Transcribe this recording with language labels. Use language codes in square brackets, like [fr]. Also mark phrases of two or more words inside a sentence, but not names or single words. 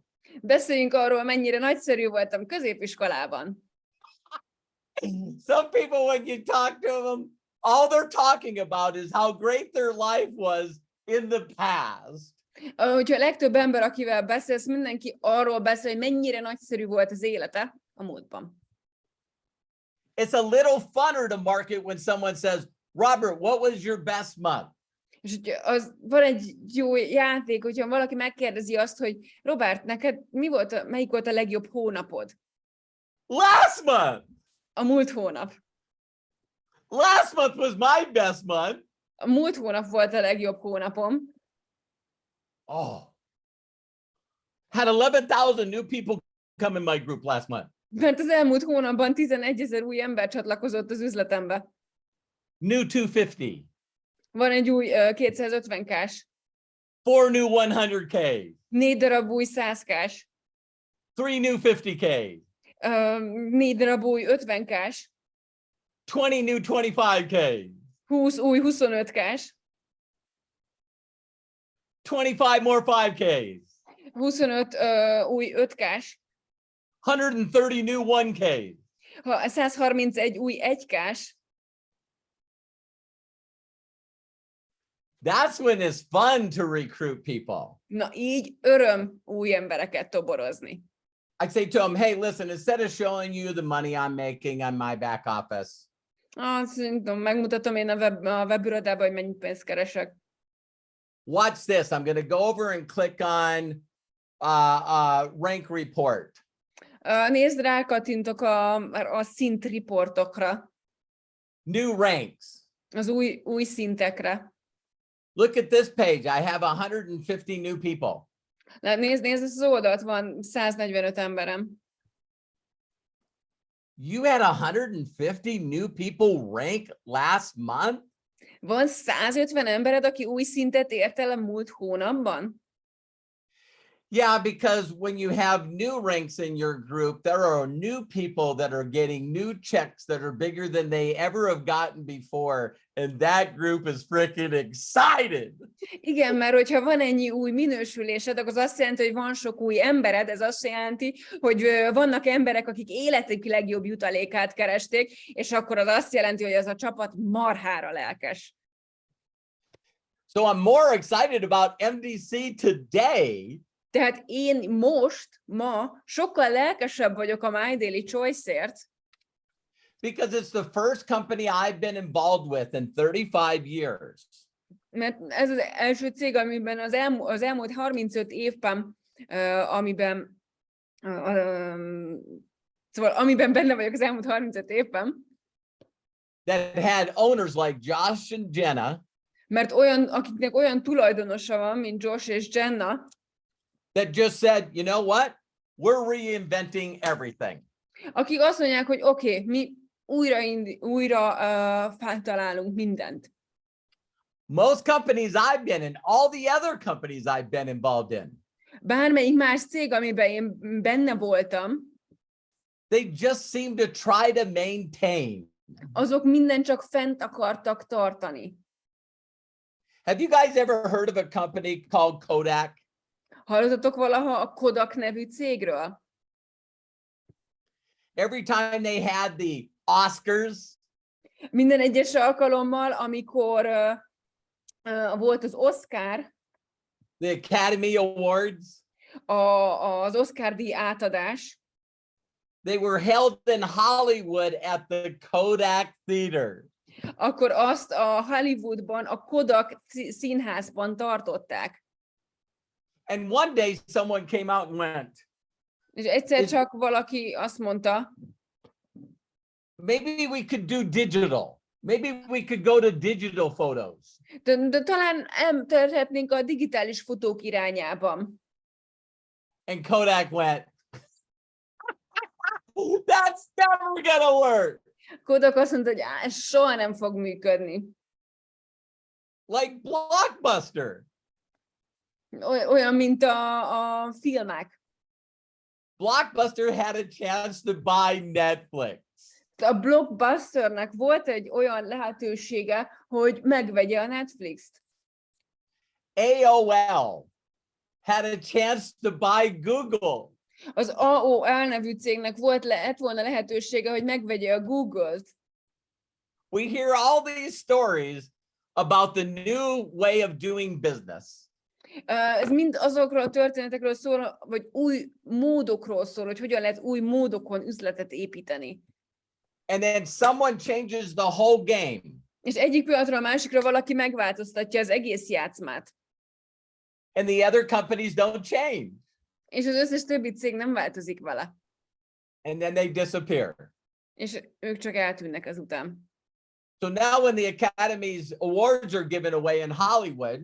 [hu] Beszéljünk arról, mennyire nagyszerű voltam középiskolában. [en] Some people, when you talk to them, all they're talking about is how great their life was in the past. [hu] Hogyha a legtöbb ember, akivel beszélsz, mindenki arról beszél, hogy mennyire nagyszerű volt az élete a múltban. [en] It's a little funner to market when someone says, Robert, what was your best month? [hu] És van egy jó játék, hogyha valaki megkérdezi azt, hogy Robert, neked melyik volt a legjobb hónapod? [en] Last month. [hu] A múlt hónap. [en] Last month was my best month. [hu] A múlt hónap volt a legjobb hónapom. [en] Oh. Had 11,000 new people come in my group last month. [hu] Mert az elmúlt hónapban 11,000 új ember csatlakozott az üzletembe. [en] New 250. [hu] Van egy új 250K-s. [en] 4 new 100K. [hu] 4 darab új 100K-s. [en] 3 new 50K. [hu] 4 darab új 50K-s. [en] 20 new 25K. [hu] 20 új 25K-s. [en] 25 more 5Ks. [hu] 25 új 5K-s. [en] 130 new 1Ks. [hu] 131 új 1K-s. [en] That's when it's fun to recruit people. [hu] Na így öröm új embereket toborozni. [en] I say to them, hey, listen, instead of showing you the money I'm making on my back office. [hu] Szerintem megmutatom én a webirodában, hogy mennyi pénzt keresek. [en] Watch this. I'm going to go over and click on rank report. [hu] Nézd, rákattintok a szint riportokra. [en] New ranks. [hu] Az új szintekre. [en] Look at this page. I have 150 new people. [hu] Nézd, ez az oldalt, van 145 emberem. [en] You had 150 new people rank last month? [hu] Van 150 embered, aki új szintet ért el a múlt hónapban? [en] Yeah, because when you have new ranks in your group, there are new people that are getting new checks that are bigger than they ever have gotten before. And that group is freaking excited. [hu] Igen, mert hogyha van ennyi új minősülésed, akkor az azt jelenti, hogy van sok új embered, ez azt jelenti, hogy vannak emberek, akik életük legjobb jutalékát keresték, és akkor az azt jelenti, hogy ez a csapat marhára lelkes. [en] So I'm more excited about MDC today. [hu] Tehát én ma sokkal lelkesebb vagyok a My Daily Choice-ért, [en] because it's the first company I've been involved with in 35 years. [hu] mert ez az első cég, amiben az elmúlt 35 évben, szóval amiben benne vagyok az elmúlt 35 évben, [en] that had owners like Josh and Jenna, [hu] mert akiknek olyan tulajdonosa van, mint Josh és Jenna, [en] that just said, you know what? We're reinventing everything. [hu] akik azt mondják, hogy oké, mi újra feltalálunk mindent. [en] Most companies I've been in, all the other companies I've been involved in, [hu] Bármelyik más cég, amiben én benne voltam, [en] they just seem to try to maintain. [hu] azok minden csak fent akartak tartani. [en] Have you guys ever heard of a company called Kodak? [hu] Hallottatok valaha a Kodak nevű cégről? [en] Every time they had the Oscars, [hu] Minden egyes alkalommal, amikor volt az Oscar, [en] the Academy Awards, [hu] az Oscar díj átadás, [en] they were held in Hollywood at the Kodak Theater. [hu] akkor azt a Hollywoodban, a Kodak színházban tartották. [en] And one day someone came out and went, [hu] És egyszer csak valaki azt mondta, [en] maybe we could do digital. Maybe we could go to digital photos. [hu] de talán eltérhetnénk a digitális fotók irányában. [en] And Kodak went, that's never gonna work. [hu] Kodak azt mondta, hogy ez soha nem fog működni. [en] Like Blockbuster. [hu] Olyan, mint a filmek. [en] Blockbuster had a chance to buy Netflix. [hu] A Blockbusternek volt egy olyan lehetősége, hogy megvegye a Netflix-t. [en] AOL had a chance to buy Google. [hu] Az AOL nevű cégnek lett volna lehetősége, hogy megvegye a Google-t. [en] We hear all these stories about the new way of doing business. [hu] Ez mind azokról a történetekről szól, vagy új módokról szól, hogy hogyan lehet új módokon üzletet építeni. [en] And then someone changes the whole game. [hu] És egyik pillanatról a másikra valaki megváltoztatja az egész játszmát. [en] And the other companies don't change. [hu] És az összes többi cég nem változik vele. [en] And then they disappear. [hu] És ők csak eltűnnek ezután. [en] So now when the Academy's awards are given away in Hollywood,